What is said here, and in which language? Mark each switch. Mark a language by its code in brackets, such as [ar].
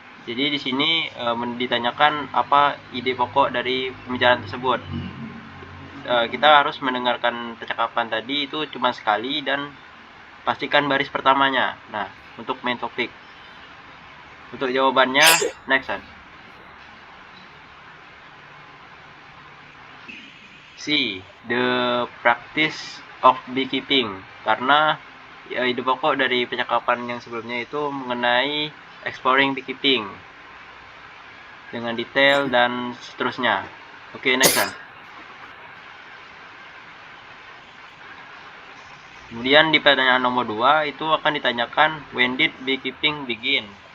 [id] Jadi di sini ditanyakan apa ide pokok dari pembicaraan tersebut. Kita harus mendengarkan percakapan tadi itu cuma sekali dan pastikan baris pertamanya. Nah, untuk main topik. Untuk jawabannya, [en] next one. [id] C. [en] The practice of beekeeping. [id] Karena ide pokok dari percakapan yang sebelumnya itu mengenai exploring beekeeping dengan detail dan seterusnya. Oke, [en] next one. [id] Kemudian di pertanyaan nomor 2 itu akan ditanyakan [en] when did beekeeping begin?